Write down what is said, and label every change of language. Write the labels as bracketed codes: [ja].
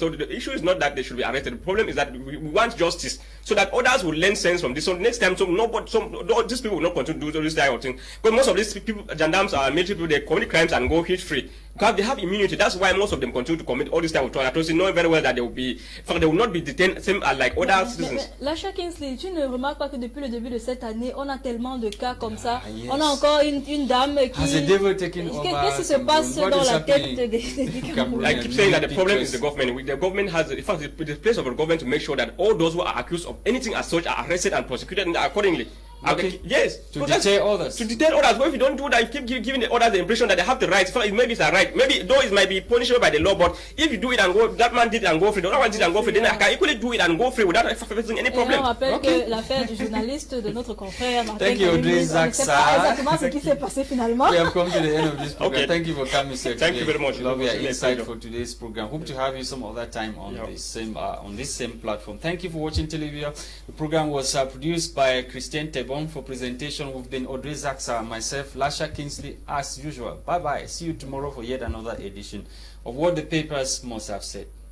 [en] So the issue is not that they should be arrested. The problem is that we want justice, so that others will learn sense from this. So next time, these people will not continue to do this type of thing. Because most of these people, gendarmes are military people, they commit crimes and go hit free. Because they have immunity. That's why most of them continue to commit all this type of atrocities, knowing very well that they will not be detained same as like other citizens. [fr] LASHA Kingsley, tu ne remarques pas que depuis le début de cette année, on a tellement de cas comme ça. [en] Yes. [fr] On a encore une dame qui... [en] Has the devil taken over? [fr] Qu'est-ce qui se passe dans la tête des Camerounais? [en] I keep saying that the problem is the government. The government has, in fact, the place of the government to make sure that all those who are accused of anything as such are arrested and prosecuted accordingly. Okay. Yes. To deter others. To deter others. But if you don't do that, you keep giving the others the impression that they have the right. So maybe it's a right. Maybe though it might be punishable by the law, but if you do it and go, that man did it and go free, the other one did it and go free, then I can equally do it and go free without facing any problem. [fr] On rappelle que l'affaire du journaliste de notre confrère Martin [en] Thank you, Audre, ZATSA. [fr] exactement ce qui s'est passé finalement. [en] We have come to the end of this program. Okay. Thank you for coming, sir. Thank you very much. Love your It was a insight pleasure. for today's program. Hope to have you some other time on this same platform. Thank you for watching television. The program was produced by Christain TEBONG. For presentation, we've been Audre, ZATSA, and myself, LASHA Kingsley, as usual. Bye bye. See you tomorrow for yet another edition of What the Papers Must Have Said.